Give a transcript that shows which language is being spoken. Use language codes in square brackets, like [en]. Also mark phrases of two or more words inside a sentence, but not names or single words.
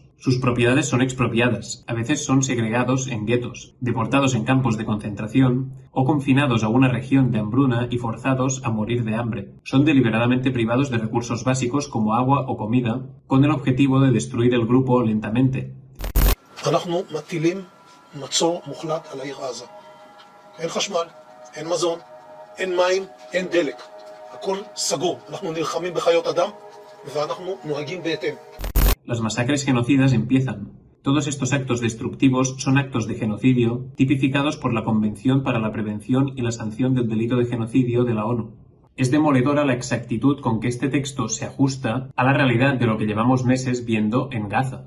[es] Sus propiedades son expropiadas, a veces son segregados en guetos, deportados en campos de concentración o confinados a una región de hambruna y forzados a morir de hambre. Son deliberadamente privados de recursos básicos como agua o comida, con el objetivo de destruir el grupo lentamente. [he] מצור מוחלט על העיר עזה. אין חשמל, אין מזון, אין מים, אין דלק. הכל סגור. אנחנו נלחמים בחיות אדם ואנחנו נוהגים בהתאם. [es] Las masacres genocidas empiezan. Todos estos actos destructivos son actos de genocidio tipificados por la Convención para la Prevención y la Sanción del Delito de Genocidio de la ONU. Es demoledora la exactitud con que este texto se ajusta a la realidad de lo que llevamos meses viendo en Gaza.